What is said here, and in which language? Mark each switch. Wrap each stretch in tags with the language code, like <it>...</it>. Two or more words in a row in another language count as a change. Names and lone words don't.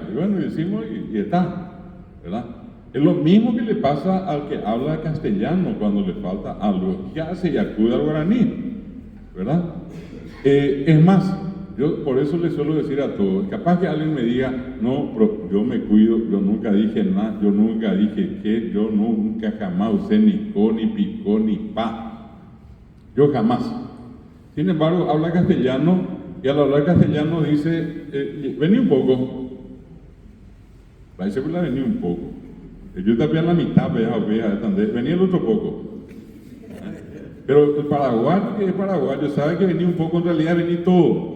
<es>Y bueno, decimos y está, ¿verdad? Es lo mismo que le pasa al que habla castellano cuando le falta algo. ¿Qué hace? Y acude al guaraní, ¿verdad? Es más, yo por eso le suelo decir a todos, capaz que alguien me diga, no, pero yo me cuido, yo nunca dije nada, yo nunca dije que, yo nunca jamás usé ni co, ni picó, ni pa. Yo jamás. Sin embargo, habla castellano y al hablar castellano dice, vení un poco. Va a decir, vení un poco. Yo también la mitad, venía el otro poco. Pero el paraguayo que es paraguayo sabe que venía un poco, en realidad venía todo.</es>